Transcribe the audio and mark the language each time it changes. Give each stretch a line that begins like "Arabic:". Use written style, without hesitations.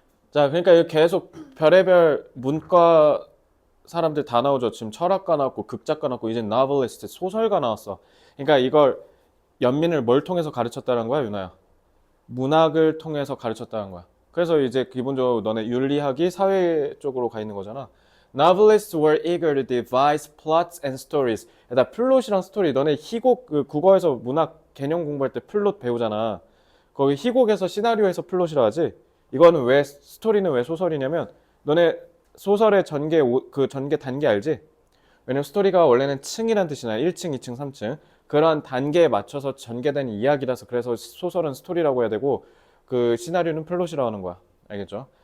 Korean: 자, 그러니까 여기 계속 별의별 문과 사람들 다 나오죠. 지금 철학가 나왔고 극작가 나왔고 이제 novelist, 소설가 나왔어. 그러니까 이걸 연민을 뭘 통해서 가르쳤다는 거야, 유나야? 문학을 통해서 가르쳤다는 거야. 그래서 이제 기본적으로 너네 윤리학이 사회 쪽으로 가 있는 거잖아.
English: Novelists were eager to devise plots and stories.
Korean: 나 플롯이랑 스토리, 너네 희곡 그 국어에서 문학 개념 공부할 때 플롯 배우잖아. 거기 희곡에서 시나리오에서 플롯이라 하지. 이거는 왜 스토리는 왜 소설이냐면 너네 소설의 전개 그 전개 단계 알지? 왜냐면 스토리가 원래는 층이란 뜻이나 1층, 2층, 3층 그런 단계에 맞춰서 전개된 이야기라서 그래서 소설은 스토리라고 해야 되고 그 시나리오는 플롯이라고 하는 거야. 알겠죠?